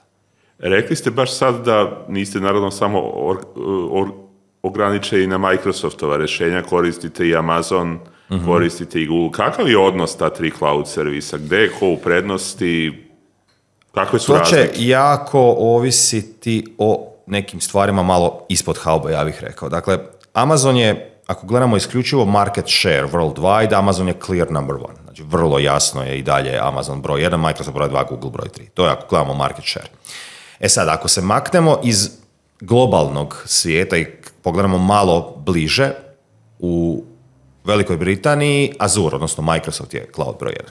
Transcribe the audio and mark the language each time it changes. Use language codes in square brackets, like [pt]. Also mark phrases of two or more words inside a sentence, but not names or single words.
[hr] Rekli ste baš sad da niste naravno samo ograničeni na Microsoftova rješenja, koristite i Amazon, koristite i Google. Kakav je odnos ta 3 cloud servisa? Gdje je ko u prednosti? Kakve su razlike? To će jako ovisiti o nekim stvarima malo ispod hauba, ja bih rekao. Dakle, Amazon je, ako gledamo isključivo [en] market share worldwide, [hr] Amazon je [en] clear number one. [hr] Znači, vrlo jasno je i dalje Amazon broj 1, Microsoft broj 2, Google broj 3. To je ako gledamo [en] market share. [hr] Sad, ako se maknemo iz globalnog svijeta i pogledamo malo bliže, u Velikoj Britaniji Azure, odnosno Microsoft je cloud broj 1.